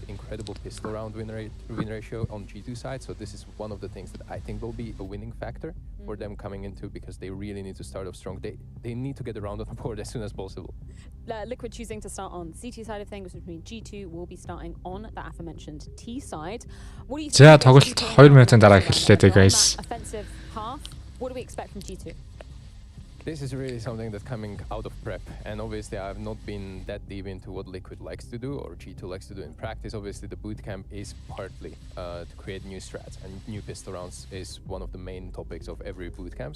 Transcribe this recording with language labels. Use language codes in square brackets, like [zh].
[en] Incredible pistol round win ratio on G2 side, so this is one of the things that I think will be a winning factor for them coming into, because they really need to start off strong. They need to get around on the board as soon as possible. Liquid choosing to start on CT side of things, which means G2 will be starting on the aforementioned T side. What do you [mn] За тоглолт 2 минутын дараа эхэллээ дээ guys. [en] Offensive half. What do we expect from G2? This is really something that's coming out of prep, and obviously I've not been that deep into what Liquid likes to do or G2 likes to do in practice. Obviously the bootcamp is partly to create new strats, and new pistol rounds is one of the main topics of every bootcamp.